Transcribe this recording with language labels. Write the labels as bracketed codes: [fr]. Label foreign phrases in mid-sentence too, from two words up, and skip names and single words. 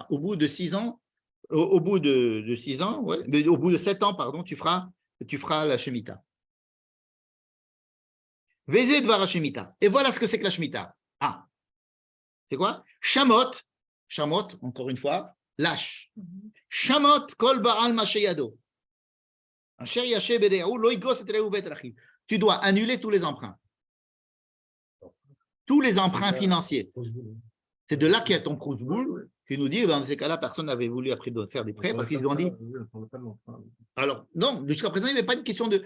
[fr] Au bout de 6 ans, au bout de 7 ans, pardon, tu feras la Shemitah. [he] וזה דבר שמיטה. [fr] Et voilà ce que c'est que la Shemitah. Ah, c'est quoi? [he] שמוט שמוט, [fr] encore une fois, lâche. [he] שמוט כל בעל משה ידו. [fr] Tu dois annuler tous les emprunts. Tous les emprunts financiers. C'est de là qu'il y a ton Krouzboul qui nous dit, dans ces cas-là, personne n'avait voulu après faire des prêts parce qu'ils ont dit. Alors, non, jusqu'à présent, il n'y avait pas une question de.